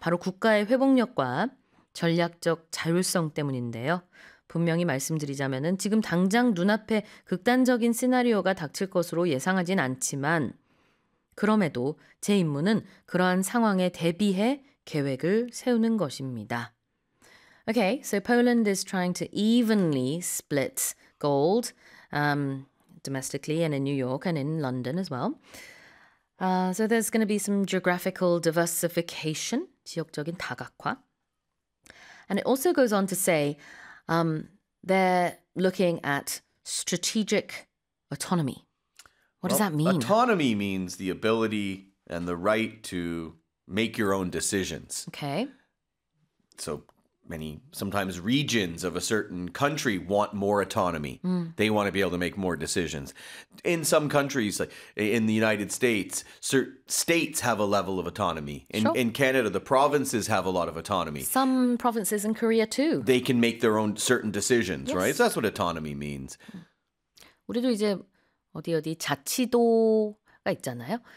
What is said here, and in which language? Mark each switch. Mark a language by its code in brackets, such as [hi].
[ko] 바로 국가의 회복력과 전략적 자율성 때문인데요. 분명히 말씀드리자면은 지금 당장 눈앞에 극단적인 시나리오가 닥칠 것으로 예상하진 않지만 그럼에도 제 임무는 그러한 상황에 대비해 계획을 세우는 것입니다. [en] Okay, so Poland is trying to evenly split gold, domestically and in New York and in London as well. So there's going to be some geographical diversification, [ko] 지역적인 다각화. [en] And it also goes on to say they're looking at strategic autonomy. What does that Well, mean? autonomy means the ability and the right to make your own decisions. Okay. So many, sometimes regions of a certain country want more autonomy. They want to be able to make more decisions. In some countries, like in the United States, certain states have a level of autonomy. Sure. In Canada, the provinces have a lot of autonomy. Some provinces in Korea too. They can make their own certain decisions, right? Yes. that's what autonomy means. [ko] 우리도 이제 어디 어디 자치도가 있잖아요.